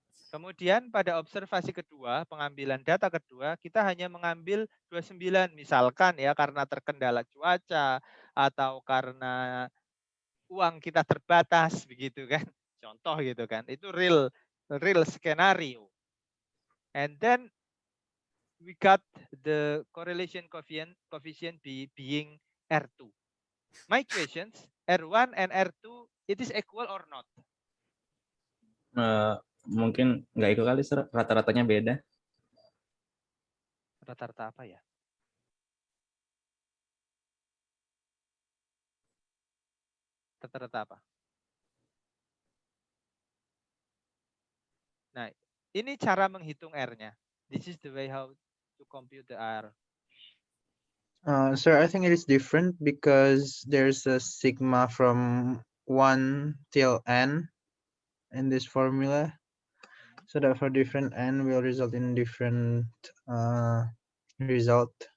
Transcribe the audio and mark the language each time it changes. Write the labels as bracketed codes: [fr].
[id] Kemudian pada observasi kedua, pengambilan data kedua, kita hanya mengambil 29 misalkan ya karena terkendala cuaca atau karena uang kita terbatas begitu kan. Contoh gitu kan. Itu [en] real scenario. And then we got the correlation coefficient being R2. My questions, R1 and R2 it is equal or not? [id] Mungkin nggak ikut kali, Sir. Rata-ratanya beda. Rata-rata apa ya? Rata-rata apa? Nah, ini cara menghitung R-nya. [en] This is the way how to compute the R. Sir, I think it is different because there's a sigma from 1 till n in this formula. So that for different n will result in different result.